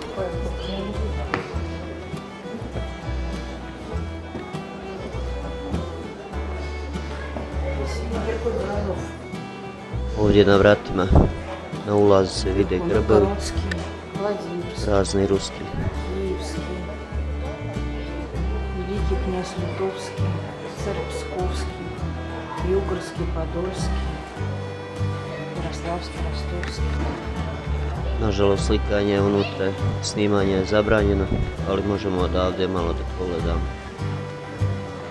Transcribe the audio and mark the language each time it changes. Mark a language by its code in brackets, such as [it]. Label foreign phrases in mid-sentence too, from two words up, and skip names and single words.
[sr] Ovdje na vratima na ulazu se vide grbovi, razni ruski. [ru] Великий князь Литовский, царь Псковский, Югорский, Подольский, Ярославский, Ростовский. [sr] Nažalost, slikanje unutra, snimanje je zabranjeno, ali možemo odavde malo da pogledamo.